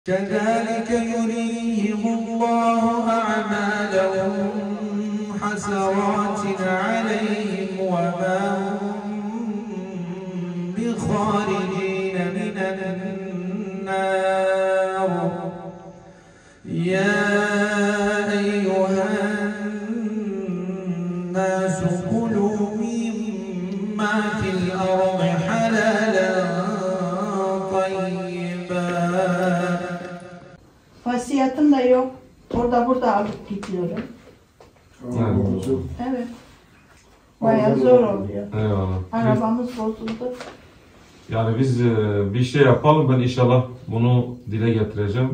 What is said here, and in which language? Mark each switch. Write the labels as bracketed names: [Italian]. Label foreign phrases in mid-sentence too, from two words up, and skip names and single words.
[Arabic] كذلك يريهم الله أعمالهم حسرات عليهم وما هم بخارجين من النار يا أيها الناس كلوا مما في الأرض حلالا طيبا. [Turkish] Vasiyatım da yok. Burada alıp gidiyorum. Evet. Bayağı zor oluyor. Eyvallah. Arabamız bozuldu. Yani biz bir şey yapalım. Ben inşallah bunu dile getireceğim.